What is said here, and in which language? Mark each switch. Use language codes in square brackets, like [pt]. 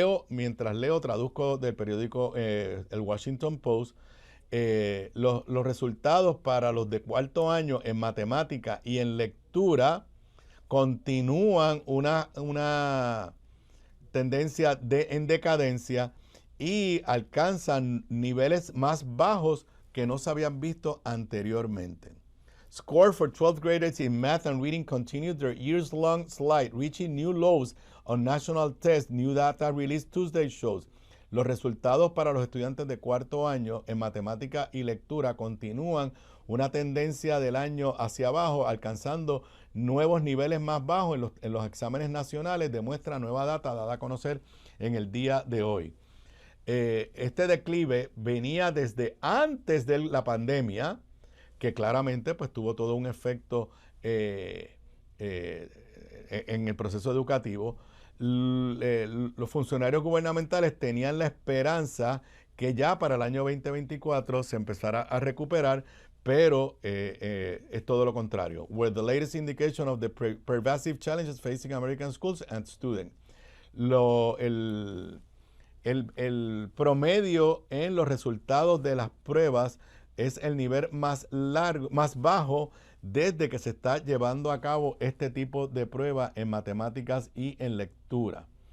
[es] Mientras leo, traduzco del periódico el Washington Post, los resultados para los de cuarto año en matemática y en lectura continúan una tendencia en decadencia y alcanzan niveles más bajos que no se habían visto anteriormente. [en] Score for 12th graders in math and reading continued their years-long slide, reaching new lows on national tests, new data released Tuesday shows. [es] Los resultados para los estudiantes de cuarto año en matemática y lectura continúan una tendencia del año hacia abajo, alcanzando nuevos niveles más bajos en los exámenes nacionales, demuestra nueva data dada a conocer en el día de hoy. Este declive venía desde antes de la pandemia, que claramente pues tuvo todo un efecto en el proceso educativo. Los funcionarios gubernamentales tenían la esperanza que ya para el año 2024 se empezara a recuperar, pero es todo lo contrario. [en] Were the latest indication of the pervasive challenges facing American schools and students. [es] El promedio en los resultados de las pruebas es el nivel más bajo desde que se está llevando a cabo este tipo de prueba en matemáticas y en lectura.